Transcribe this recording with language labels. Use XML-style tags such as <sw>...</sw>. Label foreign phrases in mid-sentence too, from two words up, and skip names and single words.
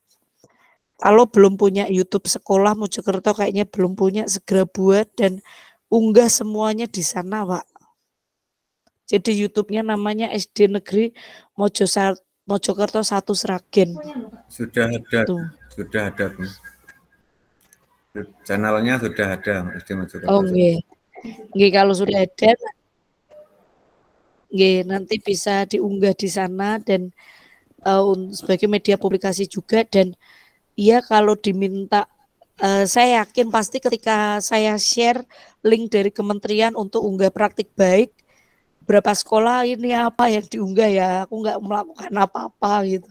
<id>Kalau belum punya YouTube sekolah Mojokerto, kayaknya belum punya, segera buat dan unggah semuanya di sana, Pak. Jadi YouTube-nya namanya SD Negeri Mojokerto 1 Sragen. Sudah ada, tuh. Sudah ada, Bu. Channelnya sudah ada SD Mojokerto.</id> <jv>Oh, nggih. Nggih,</jv> <id>kalau sudah ada, nggih, nanti bisa diunggah di sana dan sebagai media publikasi juga. Dan iya, kalau diminta, saya yakin pasti ketika saya share link dari kementerian untuk unggah praktik baik, berapa sekolah ini apa yang diunggah ya, aku nggak melakukan apa-apa gitu.</id>